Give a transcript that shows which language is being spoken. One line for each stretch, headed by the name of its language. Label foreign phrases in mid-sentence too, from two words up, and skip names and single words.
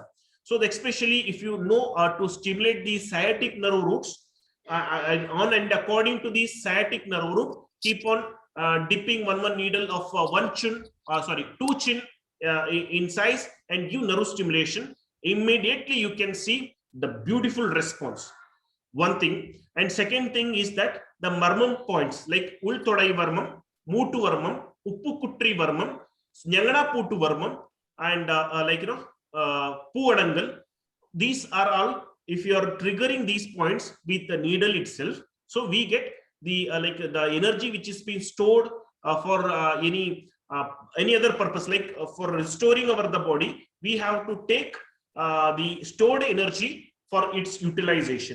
English: So especially if you know to stimulate the sciatic nerve roots, on and according to the sciatic nerve root, keep on dipping one needle of 2 chin in size and give nerve stimulation. Immediately you can see the beautiful response. One thing. And second thing is that the marmam points like Ultodai Varmam, Mutu Varmam, Uppukutri Varmam, Nyangana Putu Varmam, and Puadangal. These are all, if you are triggering these points with the needle itself, so we get the the energy which is being stored for any other purpose, like for restoring the body, we have to take the stored energy for its utilization.